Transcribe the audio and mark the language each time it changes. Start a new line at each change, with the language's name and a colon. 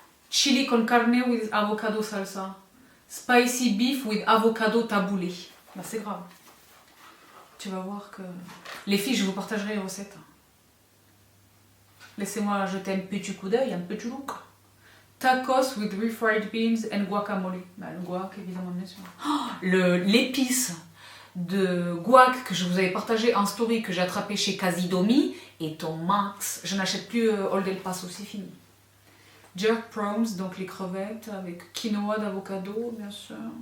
English: Chili con carne with avocado salsa. Spicy beef with avocado taboulé.
French: Bah, c'est grave. Tu vas voir que... Les filles, je vous partagerai les recettes. Laissez-moi jeter un petit coup d'œil, un petit look.
English: Tacos with refried beans and guacamole.
French: Bah, le guac, évidemment, bien sûr. Oh, l'épice de guac que je vous avais partagé en story, que j'ai attrapé chez Casidomi, est au max. Je n'achète plus Old El Paso, c'est fini.
English: Jerk prawns,
French: donc les crevettes avec quinoa d'avocado, bien sûr.